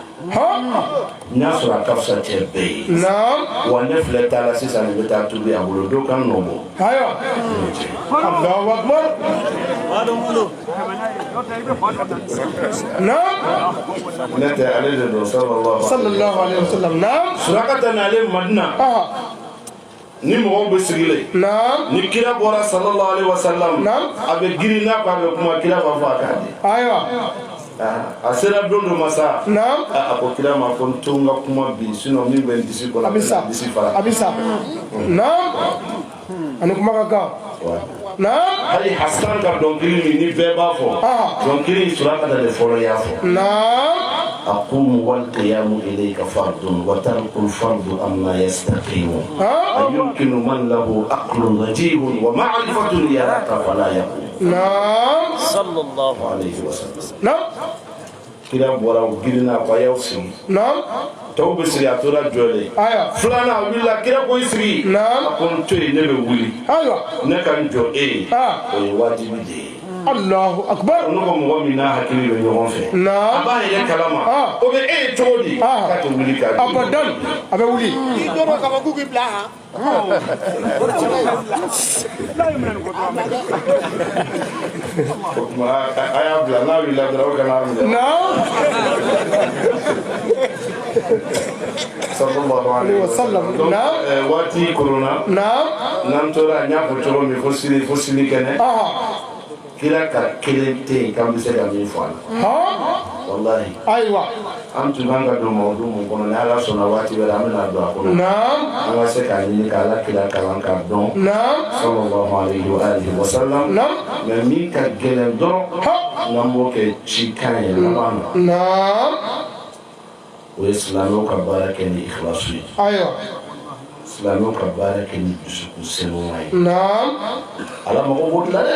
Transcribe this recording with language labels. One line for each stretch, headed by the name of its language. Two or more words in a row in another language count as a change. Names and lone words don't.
Bambara: ha n y'a sɔrɔ a ka fisa cɛ bɛɛ ye naam wa ne filɛ taa la sisan ne bɛ taa tobi a bolo dɔ kan nɔ bɔ ayiwa
Arabic: الله أكبر
Bambara: naam ne tɛ ale de don
Arabic: صلى الله عليه وسلم naam
Bambara: Surakata nalen Madina aha ni mɔgɔw bɛ sigilen naam ni kira bɔra
Arabic: صلى الله عليه وسلم Naam.
Bambara: a bɛ girin n'a ko a bɛ kuma kira b'a fɔ a k'a di ayiwa a sera don dɔ ma sa naam a ko kira ma ko n to n ka kuma bi sinon min bɛ n disi kɔnɔ abisa n disi fara abisa naam ani kuma ka kan naam hali Hasan ka dɔnkili min ni bɛɛ b'a fɔ Ah. dɔnkili in Surakata de fɔlɔ y'a fɔ naam
Arabic: أقوم والقيام إليك فرض وترك الفرض أما يستقيم أيمكن من له عقل وجيه ومعرفة يراك فلا يقوم naam صلى الله عليه وسلم naam
Bambara: kira bɔra o girinna ko a y'aw sigi naam tɔw bɛ sigi a tora jɔlen ayiwa filanan a wulila kira ko i sigi Naam. a ko n to yen ne bɛ wuli ayiwa ne ka n jɔ e ye Ah. o ye wajibi de ye
Arabic: الله أكبر
Bambara: ne ko mɔgɔ min n'a hakili bɛ ɲɔgɔn fɛ a naam b'a yɛrɛ kalama Ah. o bɛ e ye cogo di Ah. k'a tɛ wuli k'a di abadan a bɛ wuli o tuma a y'a bila n'a wulila dɔrɔn aw kana minɛ naam
Arabic: صلى الله عليه wasallam.
Bambara: Donc, Naam. waati korona naam n'an tora n y'a fɔ cogo min fo sini kɛnɛ aha kira ka kelen tɛ yen k'an bɛ se ka min fɔ a la ha walahi ayiwa an tun kan ka don mawudu mun kɔnɔ ni Ala sɔnna waati wɛrɛ an bɛna don a kɔnɔ naam an ka se k'a ɲini k'Ala kira kalan k'a dɔn naam
Arabic: صلى الله عليه وعلى آله وسلم naam
Bambara: mais min ka gɛlɛn dɔrɔn ha n'an b'o kɛ cikan ye laban na naam o ye silamɛw ka baara kɛ ni ikhlasu ye ayiwa silamɛw ka baara kɛ ni dusukun sanuya ye naam Ala mago b'o de la dɛ